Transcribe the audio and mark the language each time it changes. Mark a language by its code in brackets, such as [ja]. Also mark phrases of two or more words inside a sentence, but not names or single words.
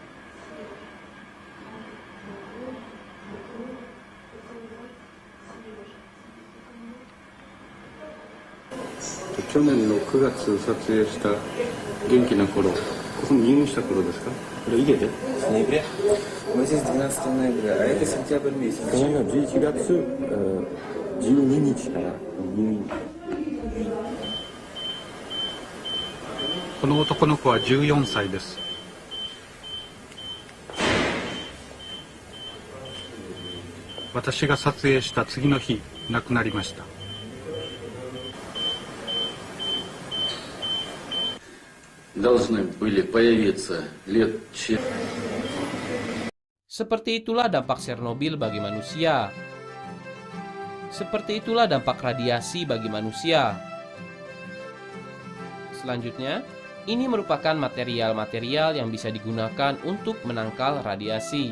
[ja] 去年の9月撮影した元気な頃、ここに入院した頃ですか？これ家で？ [ru] ноября. Мы здесь 12 ноября, а это сентябрь месяц. [ja] 去年の11月12日から入院。この男の子は14歳です。私が撮影した次の日、亡くなりました。 [ru] Должны были появиться лет через... [id] Seperti itulah dampak Chernobyl bagi manusia. Seperti itulah dampak radiasi bagi manusia. Selanjutnya, ini merupakan material-material yang bisa digunakan untuk menangkal radiasi.